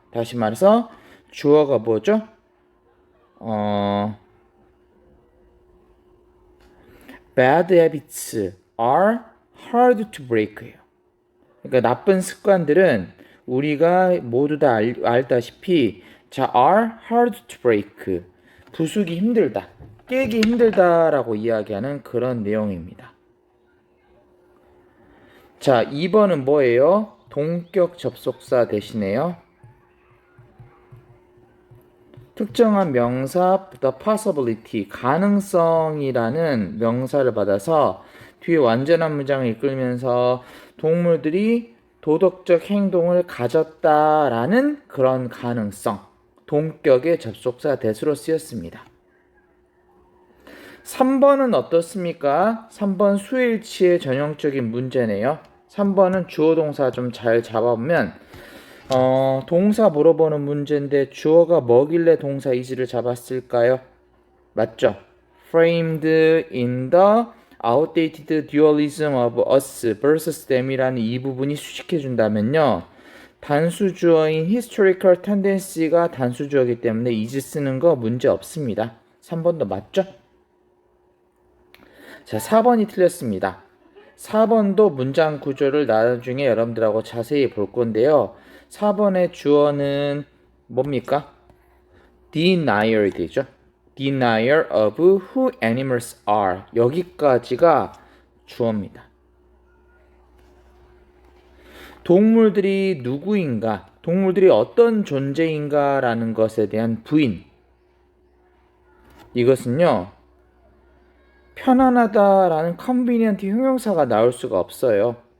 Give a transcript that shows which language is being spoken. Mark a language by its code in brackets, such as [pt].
[ko] 다시 말해서 주어가 뭐죠? [en] Bad habits are hard to break예요. [ko] 그러니까 나쁜 습관들은 우리가 모두 다 알다시피 [en] are hard to break. [ko] 부수기 힘들다, 깨기 힘들다라고 이야기하는 그런 내용입니다. 자, 2번은 뭐예요? 동격 접속사 대신에요. 특정한 명사 the possibility 가능성이라는 명사를 받아서 뒤에 완전한 문장을 이끌면서 동물들이 도덕적 행동을 가졌다라는 그런 가능성 동격의 접속사 대수로 쓰였습니다. 3번은 어떻습니까? 3번 수일치의 전형적인 문제네요. 3번은 주어 동사 좀 잘 잡아보면 동사 물어보는 문제인데 주어가 뭐길래 동사 is를 잡았을까요? 맞죠? [en] Framed in the outdated dualism of us versus them [ko] 이라는 이 부분이 수식해준다면요. 단수주어인 [en] historical tendency [ko] 가 단수주어이기 때문에 is 쓰는 거 문제 없습니다. 3번도 맞죠? 자, 4번이 틀렸습니다. 4번도 문장 구조를 나중에 여러분들하고 자세히 볼 건데요. 4번의 주어는 뭡니까? denier 되죠. [en] denier of who animals are. [ko] 여기까지가 주어입니다. 동물들이 누구인가, 동물들이 어떤 존재인가 라는 것에 대한 부인. 이것은요, 편안하다라는 convenient 형용사가 나올 수가 없어요.